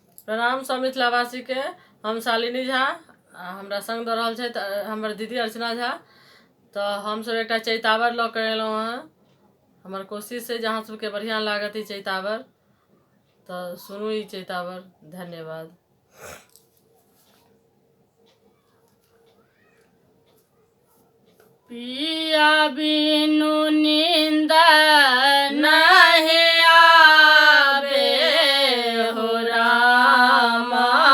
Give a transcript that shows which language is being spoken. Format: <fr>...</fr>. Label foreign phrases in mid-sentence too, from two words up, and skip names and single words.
<mai>प्रणाम सब मिथिलावासी के। हम शालिनी झा हमरा संग दऽ रहल छथि हमर दीदी अर्चना झा। तो हम सब एक चैतावर लऽ के एलहुँ हँ। हमर कोशिश है जहाँ सबके बढ़िया लागत ई चैतावर, तो सुनू ई चैतावर। धन्यवाद। पिया बिनु नींद नहीं आवे हो रामा,</mai>